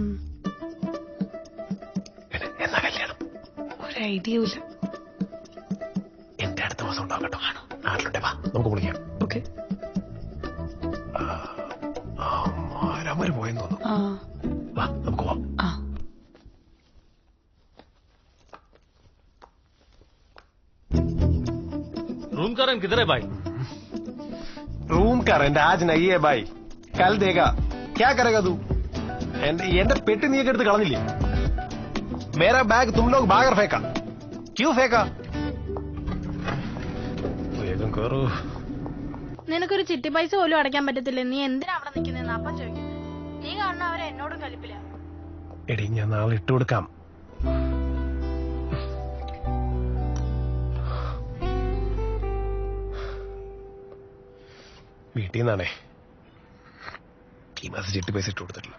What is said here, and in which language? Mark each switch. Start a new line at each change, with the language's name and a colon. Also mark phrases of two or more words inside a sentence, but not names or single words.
Malayalam: എന്നാ കല്യാണം? ഒരു ഐഡിയ ഇല്ല. എന്റെ അടുത്ത മാസം ഉണ്ടാവും കേട്ടോ. നാട്ടിലുണ്ടേ വാ, നമുക്ക് വിളിക്കാം. ഓക്കെ. അവര് പോയെന്ന് തോന്നുന്നു. വാ നമുക്ക് പോവാം.
Hindi: रूम का रंग किधर है भाई? रूम का रेंट आज नहीं है भाई, कल देगा. क्या करेगा तू?
Malayalam: എന്റെ പെട്ടി നീ എടുത്ത് കളഞ്ഞില്ലേ?
Hindi: मेरा बैग तुम लोग बाहर फेंका. क्यों फेंका?
Malayalam: വേഗം കയറൂ. നിനക്കൊരു ചിട്ടി പൈസ പോലും അടയ്ക്കാൻ പറ്റത്തില്ല, നീ എന്തിനാ അവിടെ നിൽക്കുന്നതെന്ന് അപ്പം ചോദിക്കുന്നത്. നീ കാണുന്ന അവരെ എന്നോടും കലിപ്പില്ല. എടി ഞാൻ നാളെ ഇട്ട് കൊടുക്കാം. വീട്ടിൽ നിന്നാണേ ഈ മാസം ചിട്ടി പൈസ ഇട്ട് കൊടുത്തിട്ടില്ല.